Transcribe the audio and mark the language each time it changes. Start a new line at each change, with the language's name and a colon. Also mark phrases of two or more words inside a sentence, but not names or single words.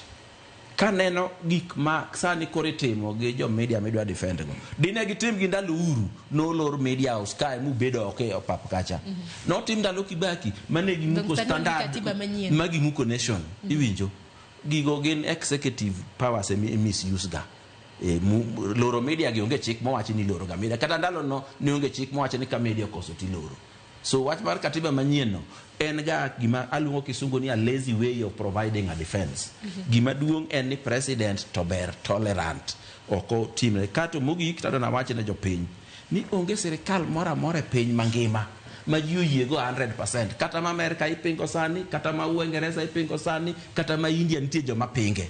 Luo (Kenya and Tanzania): Kaneno gik ma sani kore timo gi jo media midwa defend go, dine gitim gi ndalo Uhuru nolor
English: media house
Luo (Kenya and Tanzania): kae mubedo okay opap kacha, notim ndalo Kibaki mane gimuko standard magimuko nation. Iwinjo gigo gin
English: executive powers misuse
Luo (Kenya and Tanzania): ga. Loro media gi onge chik mowachi ni loro ga media, kata ndalo no ni onge chik mowachi ni ka media koso ti loro. So wach mar katiba manyien no en ga gima aluongo kisungu ni
English: a lazy way of providing a defense.
Luo (Kenya and Tanzania): Gima duong' en ni president to ber tolerant, oko timre kato mogik tado na wache ne jopiny ni onge sirikal mora more piny mangima ma ji oyiego 100%, kata ma Amerika ipingo sani, kata ma Uingereza ipingo sani, kata ma India nitie joma pinge.